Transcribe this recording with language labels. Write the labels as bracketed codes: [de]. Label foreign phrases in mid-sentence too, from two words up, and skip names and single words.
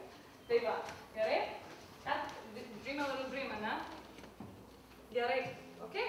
[lt] Tai va, gerai? [en] Dream a little dream, [lt] ne? Gerai, okei.